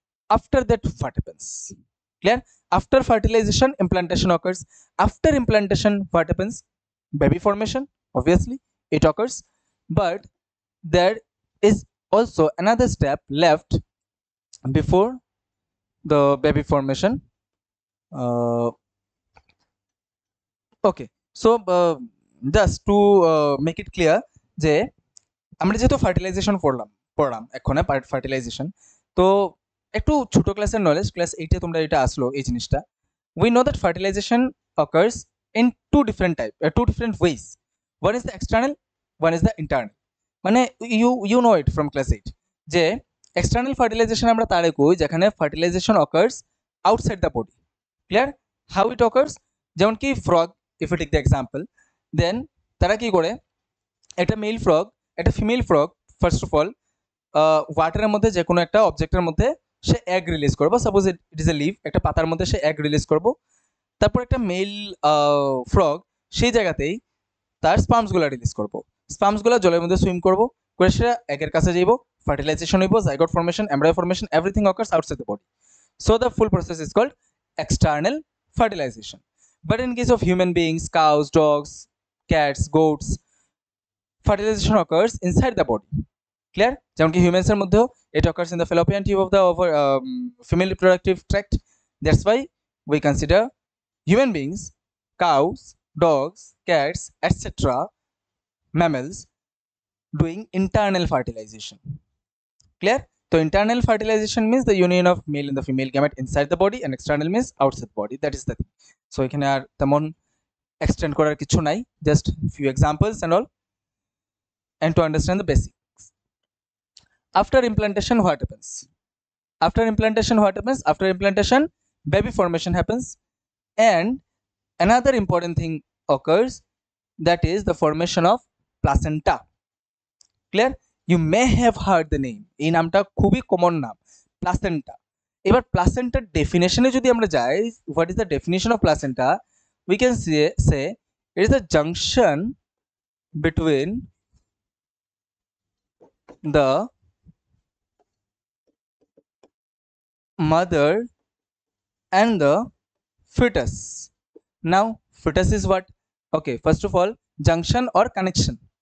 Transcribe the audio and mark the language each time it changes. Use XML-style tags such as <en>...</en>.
<en>After that, what happens? Clear? After fertilization, implantation occurs. After implantation, what happens? Baby formation, obviously it occurs, but there is also another step left before the baby formation. Okay, so just to make it clear</en> <bn>যে আমরা যেহেতু fertilisation পড়লাম এখন fertilisation, তো একটু ছোট ক্লাসের knowledge, class 8 এ তোমরা এটা আসলো এই জিনিসটা।</bn> <en>we know that fertilization occurs in two different ways. One is the external, one is the internal. মানে you know it from class 8 যে external fertilization</en> <bn>আমরা তারে কই যেখানে</bn> <en>fertilization occurs outside the body. Clear? How it occurs?</en> <bn>যেমন কি frog, if you take the example, then তারা কি করে, একটা মেল ফ্রগ একটা female frog first of all ওয়াটারের মধ্যে যে কোনো একটা অবজেক্টের মধ্যে সে এগ রিলিজ করবো,</bn> <en>suppose it is a leaf,</en> <bn>একটা পাতার মধ্যে সে এগ রিলিজ করবো, তারপর একটা মেল ফ্রগ সেই জায়গাতেই তার স্পার্মসগুলো রিলিজ করবো, স্পার্মসগুলো জলের মধ্যে সুইম কোষটা একের কাছে যাইব, ফার্টিলাইজেশন হইব, zygote formation, embryo formation, everything</bn> <en>occurs outside the body. So the full process is called external fertilization. But in case of human beings, cows, dogs, cats, goats, fertilization occurs inside the body. Clear?</en> <bn>যেমন কি</bn> <en>humans এর মধ্যেও it occurs in the fallopian tube of the female reproductive tract. That's why we consider human beings, cows, dogs, cats, etc., mammals doing internal fertilization. Clear? So internal fertilization means the union of male and the female gamete inside the body, and external means outside the body. That is the thing. So</en> <bn>এখানে আর তেমন</bn> <en>extend</en> <bn>করার কিছু নাই,</bn> <en>just few examples and all, and to understand the basics. After implantation, what happens? After implantation, what happens? After implantation, baby formation happens, and another important thing occurs, that is the formation of placenta. Clear? You may have heard the name.</en> <bn>এই নামটা খুবই common নাম, placenta. এবার প্লাসেন্টার ডেফিনেশনে যদি আমরা যাই,</bn> <en>what is the definition of placenta? We can say it is a junction between the mother and the fetus. Now fetus is what? Okay, first of all, junction or connection.</en>